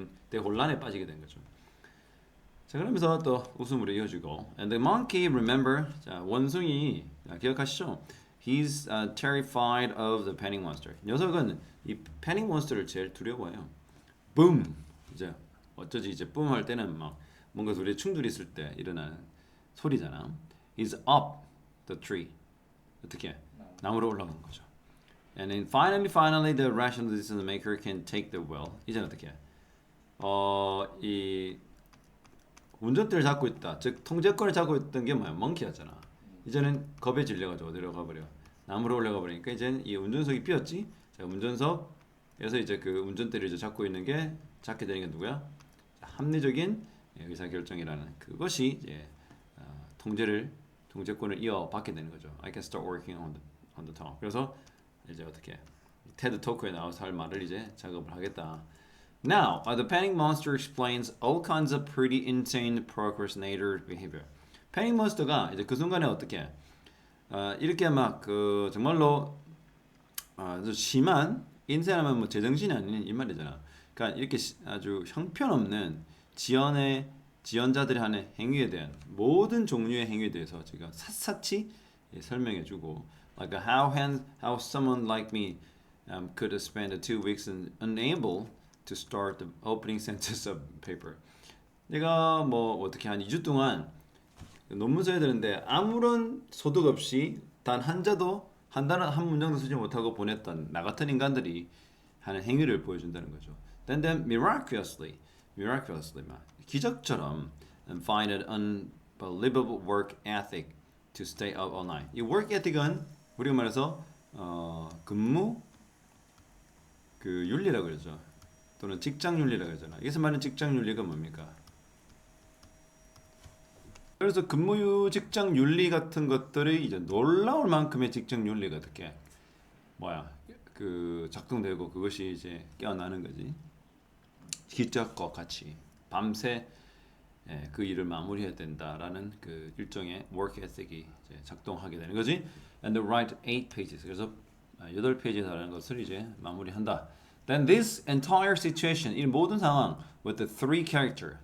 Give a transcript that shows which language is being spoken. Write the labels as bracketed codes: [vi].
[ko] 대혼란에 빠지게 된 거죠. 자, 그러면서 또 웃음으로 이어지고 [en] And the monkey, remember, [ko] 자, 원숭이 기억하시죠? [en] He's terrified of the panic monster. [ko] 녀석은 이 panic monster를 제일 두려워해요. [en] boom! [ko] 이제 어쩌지 이제 boom 할 때는 막 뭔가 둘이 충돌이 있을 때 일어나는 소리잖아. [en] He's up the tree. [ko] 어떻게? 나무로 올라가는 거죠. [en] And then finally, the rational decision maker can take the wheel. [ko] 이제 어떻게? 이 운전대를 잡고 있다. 즉 통제권을 잡고 있던 게 뭐야? 멍키였잖아. 이제는 겁에 질려가지고 어디로 가버려? 나무로 올라가 버리니까 이제는 이 운전석이 비었지. 자, 운전석에서 이제 그 운전대를 이제 잡고 있는 게 잡게 되는 게 누구야? 합리적인 의사결정이라는 그것이 이제 통제를 통제권을 이어받게 되는 거죠. [en] I can start working on the talk. [ko] 그래서 이제 어떻게 테드 토크에 나와서 할 말을 이제 작업을 하겠다. [en] Now, the panic monster explains all kinds of pretty insane procrastinator behavior. [ko] 패닉 몬스터가 이제 그 순간에 어떻게 이렇게 막 그 정말로 아주 심한 인생하면 뭐 제정신이 아닌 이 말이잖아. 그러니까 이렇게 아주 형편없는 지연자들이 하는 행위에 대한 모든 종류의 행위에 대해서 제가 샅샅이 설명해주고, [en] like how someone like me could spend 2 weeks unable to start the opening sentence of paper. [ko] 내가 뭐 어떻게 한 2주 동안 논문 써야 되는데 아무런 소득 없이 단 한자도 한 단어 한 문장도 쓰지 못하고 보냈던 나 같은 인간들이 하는 행위를 보여준다는 거죠. [en] Then miraculously [ko] 막 기적처럼 [en] find an unbelievable work ethic to stay up all night. [ko] 이 work ethic은 우리가 말해서 근무 그 윤리라고 그러죠. 또는 직장 윤리라고 그러잖아. 여기서 말하는 직장 윤리가 뭡니까? 그래서 근무 직장 윤리 같은 것들이 이제 놀라울 만큼의 직장 윤리가 어떻게 그 작동되고 그것이 이제 깨어나는 거지. 기적과 같이 밤새 그 일을 마무리해야 된다라는 그 일종의 work ethic이 이제 작동하게 되는 거지. [en] And the right 8 pages. [ko] 그래서 8페이지에 달하는 것을 이제 마무리한다. [en] Then this entire situation, [ko] 이 모든 상황 [en] with the 3 character.